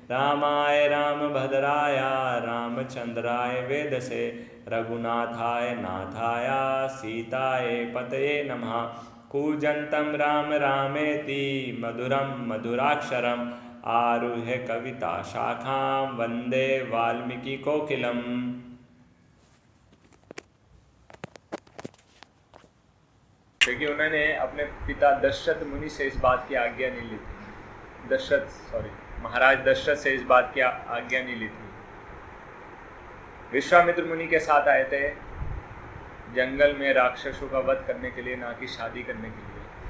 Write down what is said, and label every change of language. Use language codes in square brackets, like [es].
[sa] रामाय रामभद्राय रामचंद्राय वेदसे रघुनाथाय नाथाय सीताय पतये नमः। कूजन्तं राम रामेति मधुरं मधुराक्षरम् आरुह्य कविता शाखां वन्दे वाल्मीकि कोकिलम्। [hi] क्योंकि उन्होंने अपने पिता दशरथ मुनि से इस बात की आज्ञा नहीं ली थी, महाराज दशरथ से इस बात की आज्ञा नहीं ली थी। विश्वामित्र मुनि के साथ आए थे जंगल में राक्षसों का वध करने के लिए, ना कि शादी करने के लिए।